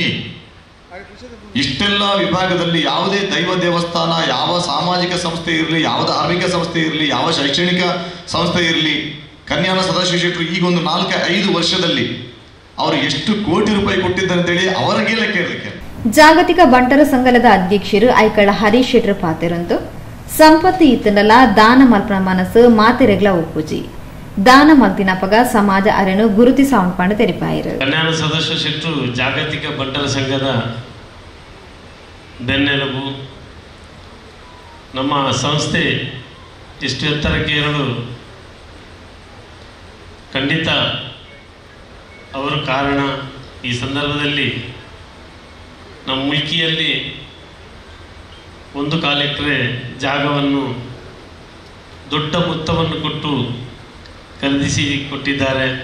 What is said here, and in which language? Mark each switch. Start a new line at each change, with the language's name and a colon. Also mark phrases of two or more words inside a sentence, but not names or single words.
Kannada: ಇಷ್ಟೆಲ್ಲ ವಿಭಾಗದಲ್ಲಿ ಯಾವುದೇ ದೈವ ದೇವಸ್ಥಾನ, ಯಾವ ಸಾಮಾಜಿಕ ಸಂಸ್ಥೆ ಇರಲಿ, ಯಾವ ಧಾರ್ಮಿಕ ಸಂಸ್ಥೆ ಇರಲಿ, ಯಾವ ಶೈಕ್ಷಣಿಕ ಸಂಸ್ಥೆ ಇರಲಿ, ಕನ್ಯಾನ ಸದಾಶಿವ ಶೆಟ್ಟರು ಈಗ ಒಂದು 4-5 ವರ್ಷದಲ್ಲಿ ಅವರು ಎಷ್ಟು ಕೋಟಿ ರೂಪಾಯಿ ಕೊಟ್ಟಿದ್ದಾರೆ ಅಂತೇಳಿ ಅವರಿಗೆ ಲೆಕ್ಕ ಇರಲಿಕ್ಕೆ.
Tulu: ಜಾಗತಿಕ ಬಂಟರ ಸಂಘದ ಅಧ್ಯಕ್ಷರು ಐಕಳ ಹರೀಶ್ ಶೆಟ್ಟರ್ ಪಾತೆರಂತು ಸಂಪತ್ತು ಇತ್ತನಲ್ಲ ದಾನ ಮಲ್ಪನ ಮನಸ್ಸು ಮಾತೆರೆಗ್ಲ ಒಪ್ಪುಜಿ ದಾನ ಮಲ್ತಿನಪಗ ಸಮಾಜ ಅರೆನು ಗುರುತಿಸ ಉಂಟು ತೆರಿಪಾಯಿರು.
Kannada: ಕನ್ಯಾನ ಸದಾಶಿವ ಶೆಟ್ಟರು ಜಾಗತಿಕ ಬಂಟರ ಸಂಘದ ಬೆನ್ನೆಲುಬು. ನಮ್ಮ ಸಂಸ್ಥೆ ಇಷ್ಟು ಎತ್ತರಕ್ಕೆ ಏರಲು ಖಂಡಿತ ಅವರು ಕಾರಣ. ಈ ಸಂದರ್ಭದಲ್ಲಿ ನಮ್ಮ ಮುಲ್ಕಿಯಲ್ಲಿ 1 ಎಕರೆ ಜಾಗವನ್ನು ದೊಡ್ಡ ಮೊತ್ತವನ್ನು ಕೊಟ್ಟು ಖರೀದಿಸಿ ಕೊಟ್ಟಿದ್ದಾರೆ.